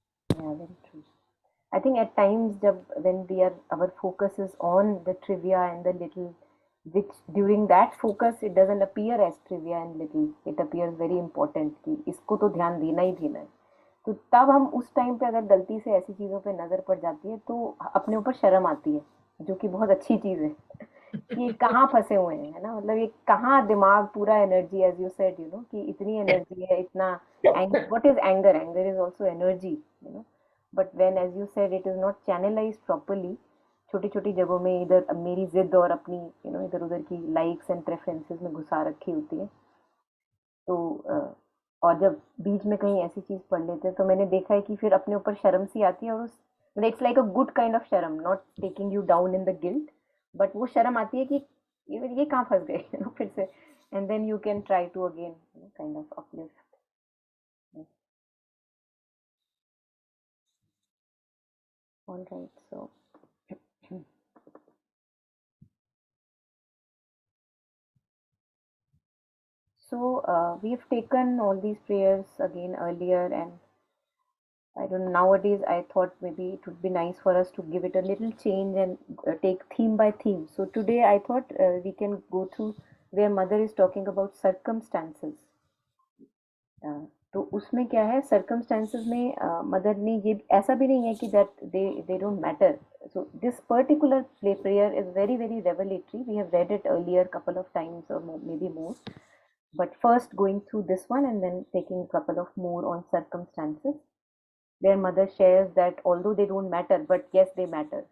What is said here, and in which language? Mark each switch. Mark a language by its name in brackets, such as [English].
[English] Yeah, very true. I think at times when our focus is on the trivia and the little which during that focus it doesn't appear as trivia and little, it appears very important [Hindi] कि इसको तो ध्यान देना ही देना है. तो तब हम उस टाइम पे अगर गलती से ऐसी चीज़ों पे नज़र पड़ जाती है तो अपने ऊपर शर्म आती है, जो कि बहुत अच्छी चीज़ है कि ये कहाँ फंसे हुए हैं, है ना. मतलब ये कहाँ दिमाग पूरा [English] energy, as you said, you know, [Hindi] कि इतनी एनर्जी है, इतना [English] What is anger, anger is also energy, you know. But when, as you said, it is not channelized properly, [Hindi] छोटी छोटी जगहों में इधर मेरी जिद और अपनी [English] you know [Hindi] इधर उधर की [English] likes and preferences [Hindi] में घुसा रखी होती है. तो और जब बीच में कहीं ऐसी चीज पढ़ लेते हैं तो मैंने देखा है कि फिर अपने ऊपर शर्म सी आती है, और उस [English] it's like a good kind of [Hindi] शर्म, [English] not taking you down in the guilt, but [Hindi] वो शर्म आती है कि ये कहाँ फंस गए, [English] you know, [Hindi] फिर से. [English] And then you can try to again kind of uplift. All right, so so we've taken all these prayers again earlier, and I don't know, nowadays I thought maybe it would be nice for us to give it a little change and take theme by theme. So today I thought we can go through where mother is talking about circumstances. [Hindi] तो उसमें क्या है, circumstances में mother ने ये ऐसा भी नहीं है कि [English] that they don't matter. So this particular prayer is very very revelatory. We have read it earlier couple of times or maybe more. But first going through this one and then taking a couple of more on circumstances. Their mother shares that although they don't matter, but yes, they matter.